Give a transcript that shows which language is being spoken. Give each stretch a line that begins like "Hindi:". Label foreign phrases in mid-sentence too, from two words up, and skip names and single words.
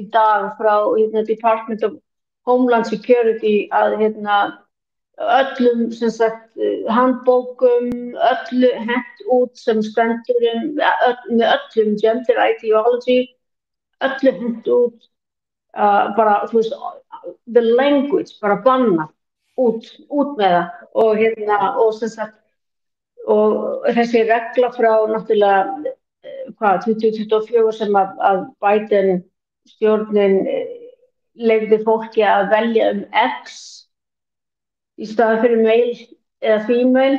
Icelandic: dag frá Department of Homeland Security að öllum sem sagt handbókum, öllu hent út sem stendur með öllum
English: gender ideology,
Icelandic: öllu hent út bara, þú veist,
English: the language,
Icelandic: bara banna út með það og sem sagt og þessi regla frá náttúrulega 2024 sem að Biden stjórnin leyfði fólki að velja X í staðinn fyrir male eða female.